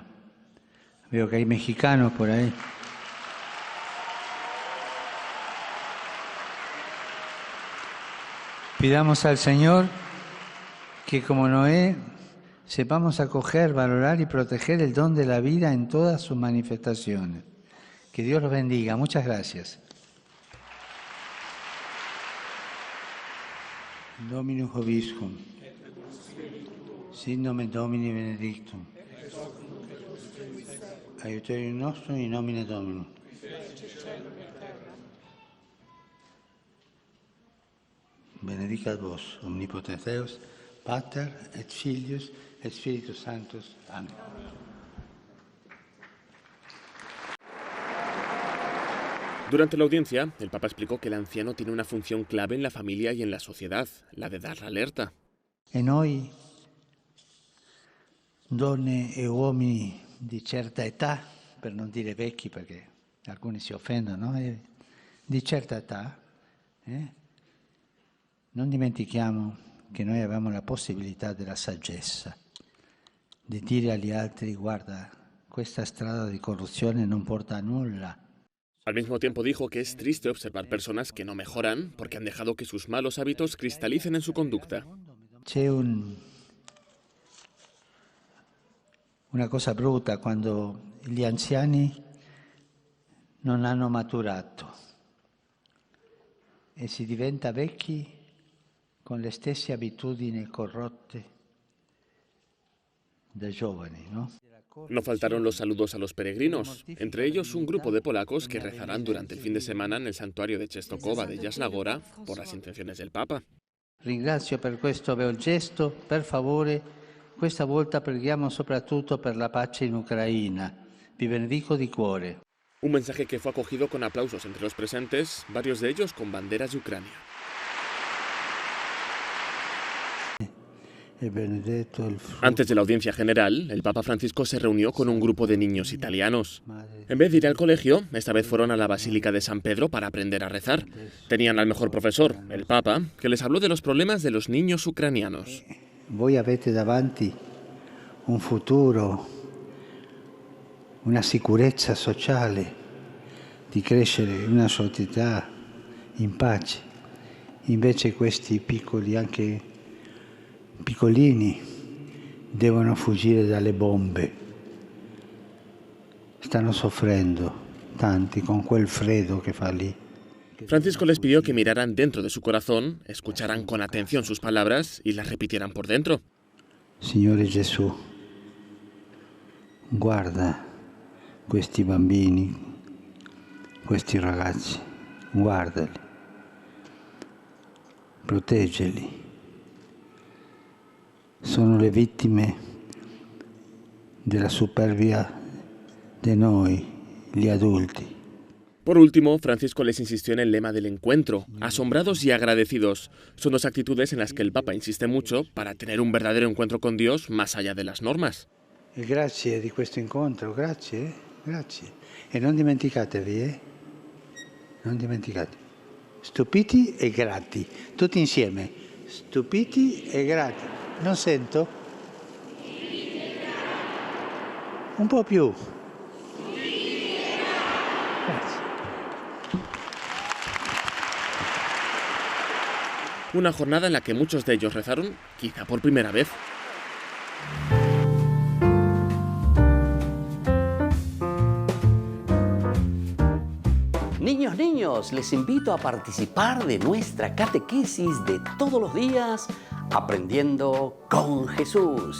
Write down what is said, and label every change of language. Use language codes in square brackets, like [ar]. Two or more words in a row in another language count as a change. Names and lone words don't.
[es] Veo que hay mexicanos por ahí. Pidamos al Señor que, como Noé, sepamos acoger, valorar y proteger el don de la vida en todas sus manifestaciones. Que Dios los bendiga. Muchas gracias. [la] Dominus Vobiscum. Sit nomen Domini benedictum. aiuterium nostrum in nomine Domini. Benedicat vos, omnipotens Deus, Pater et Filius et Spiritus Sanctus. [es] Amén. Durante la audiencia, el Papa explicó que el anciano tiene una función clave en la familia y en la sociedad, la de dar la alerta. [it] E noi, donne e uomini di certa età, per non dire vecchi perché alcuni si offendono, di certa età, non dimentichiamo che noi abbiamo la possibilità della saggezza, di dire agli altri: guarda, questa strada di corruzione non porta a nulla. [es] Al mismo tiempo dijo que es triste observar personas que no mejoran porque han dejado que sus malos hábitos cristalicen en su conducta. [it] C'è una cosa brutta quando gli anziani non hanno maturato e si diventa vecchi con le stesse abitudini corrotte da giovani, ¿no? [es] No faltaron los saludos a los peregrinos, entre ellos un grupo de polacos que rezarán durante el fin de semana en el santuario de Częstochowa de Jasna Góra por las intenciones del Papa. [it] Ringrazio per questo bel gesto, per favore, questa volta preghiamo soprattutto per la pace in Ucraina. Vi benedico di cuore. [es] Un mensaje que fue acogido con aplausos entre los presentes, varios de ellos con banderas de Ucrania. Antes de la audiencia general, el Papa Francisco se reunió con un grupo de niños italianos. En vez de ir al colegio, esta vez fueron a la Basílica de San Pedro para aprender a rezar. Tenían al mejor profesor, el Papa, que les habló de los problemas de los niños ucranianos. [it] Voi avete davanti un futuro, una sicurezza sociale, di crescere in una società in pace. Invece questi piccoli, anche piccolini, devono fuggire dalle bombe. Stanno soffrendo tanti con quel freddo che fa lì. [es] Francisco les pidió que miraran dentro de su corazón, escucharan con atención sus palabras y las repitieran por dentro. [it] Signore Gesù, guarda questi bambini, questi ragazzi, guardali, proteggeli. Sono le vittime della superbia di noi, gli adulti. [es] Por último, Francisco les insistió en el lema del encuentro, asombrados y agradecidos. Son dos actitudes en las que el Papa insiste mucho para tener un verdadero encuentro con Dios más allá de las normas. [it] E grazie di questo incontro, grazie, grazie. E non dimenticatevi, non dimenticate. Stupiti e grati, tutti insieme. Stupiti e grati. Non sento? Un po' più. Grazie. [es] Una jornada en la que muchos de ellos rezaron, quizá por primera vez. Niños, les invito a participar de nuestra catequesis de todos los días, Aprendiendo con Jesús.